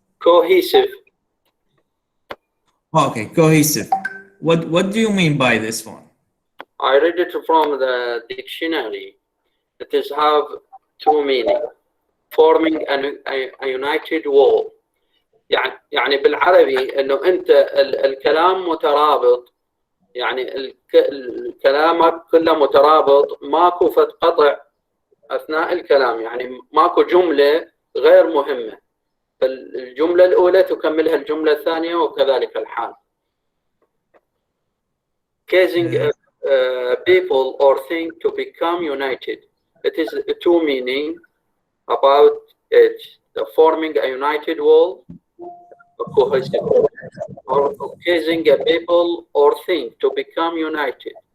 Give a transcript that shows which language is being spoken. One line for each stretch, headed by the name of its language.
English: Cohesive. Okay, cohesive. What do you mean by this one? I read it from the dictionary. It is have two meanings: forming a united wall.
Arabic: يعني بالعربي انه انت الكلام مترابط، يعني كلامك كله مترابط، ماكو فد قطع اثناء الكلام، يعني ماكو جمله غير مهمه، فالجمله الاولى تكملها الجمله الثانيه وكذلك الحال.
English: Causing people or things to become united. It is two meaning about it: the forming a united wall, cohesive, or causing a people or thing to become united.